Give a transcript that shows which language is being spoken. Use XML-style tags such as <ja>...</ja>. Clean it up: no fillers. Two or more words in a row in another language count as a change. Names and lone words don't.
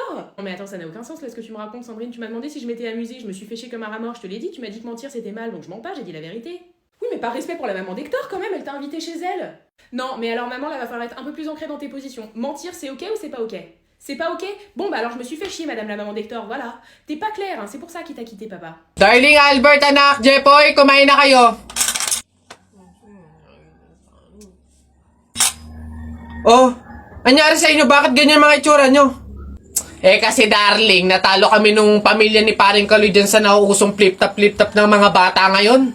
<fr>Non mais attends, ça n'a aucun sens là ce que tu me racontes, Sandrine. Tu m'as demandé si je m'étais amusée, je me suis fait chier comme un rat mort, je te l'ai dit, tu m'as dit que mentir c'était mal, donc je mens pas, j'ai dit la vérité. Oui, mais par respect pour la maman d'Hector quand même, elle t'a invité chez elle. Non, mais alors maman, là va falloir être un peu plus ancrée dans tes positions. Mentir, c'est ok ou c'est pas ok? C'est pas ok? Bon bah alors je me suis fait chier, madame la maman d'Hector, voilà. T'es pas claire, hein, c'est pour ça qu'il t'a quitté, papa.</fr> <tl>Darling Albert, anak, Jepoy, kumain na kayo. Oh, anyari sa inyo? Bakit ganyan mga itsura nyo? Kasi darling, natalo kami nung pamilya ni paring Kaloy dyan sa nauusong flip-top ng mga bata ngayon.</tl>